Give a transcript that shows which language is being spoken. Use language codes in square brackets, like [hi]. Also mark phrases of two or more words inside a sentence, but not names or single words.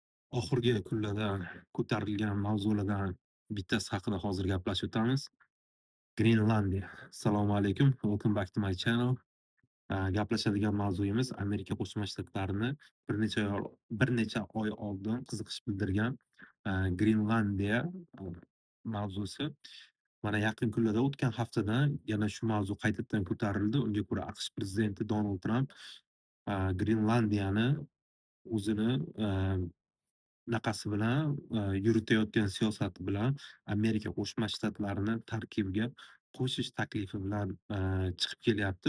[uz] Oxirgi kunlarda ko'tarilgan mavzulardan bittasi haqida hozir gaplashib o'tamiz. Grenlandiya. Assalomu alaykum. [en] Welcome back to my channel. [uz] Gaplashadigan mavzuyimiz Amerika Qo'shma Shtatlarini bir necha oy oldin qiziqish bildirgan Grenlandiya mavzusi. Mana yaqin kunlarda o'tgan haftada yana shu mavzu qaytadan ko'tarildi. Unga ko'ra AQSh prezidenti Donald Tramp Grenlandiyani o'zini naqasi bilan, yuritayotgan siyosati bilan Amerika Qo'shma Shtatlarini tarkibiga qo'shish taklifi bilan, chiqib kelyapti.